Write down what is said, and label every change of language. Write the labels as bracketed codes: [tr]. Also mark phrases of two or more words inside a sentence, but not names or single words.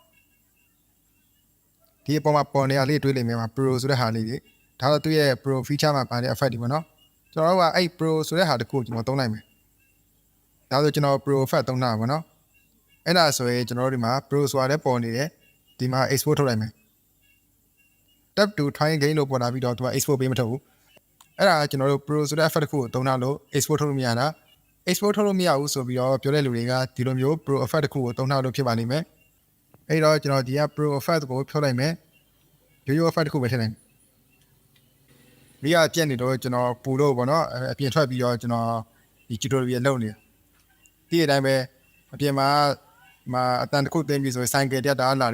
[my] ဒီအပေါ်မှာပေါ်နေရလေးတွေးလိမ့်မယ်မှာ pro ဆိုတဲ့ဟာလေးတွေဒါတော့သူ့ရဲ့ [en] pro feature [my] မှာပါတဲ့ effect တွေပေါ့နော်ကျွန်တော်တို့ကအဲ့ pro ဆိုတဲ့ဟာတစ်ခုကိုကျွန်တော်သုံးလိုက်မယ်ဒါဆိုကျွန်တော် [en] pro effect [my] သုံးတာပေါ့နော်အဲ့ဒါဆိုရင်ကျွန်တော်တို့ဒီမှာ pro ဆိုတာလည်းပေါ်နေတယ်ဒီမှာ export ထုတ်လိုက်မယ် [en] tab to try again [my] လို့ပေါ်လာပြီးတော့သူက export ပေးမထုတ်ဘူးအဲ့ဒါကျွန်တော်တို့ pro ဆိုတဲ့ effect တစ်ခုကိုသုံးတာလို့ export ထုတ်လို့မရတာ export ထုတ်လို့မရဘူး ဆိုပြီးတော့ပြောတဲ့လူတွေကဒီလိုမျိုး [en] pro effect [my] တစ်ခုကိုသုံးတာလို့ဖြစ်ပါလိမ့်မယ်အဲ့တော့ကျွန်တော်ဒီက [en] pro effect [my] ကိုဖြုတ်လိုက်မယ်ရိုးရိုး effect တစ်ခုပဲထည့်လိုက်မိကပြက်နေတော့ကျွန်တော်ပူလို့ပေါ့နော်အပြင်ထွက်ပြီးတော့ကျွန်တော်ဒီ tutorial လုပ်နေဒီအတိုင်းပဲအပြင်မှာအတန်တစ်ခုသိမ်းပြီးဆိုရင် cycle တက်တာလာ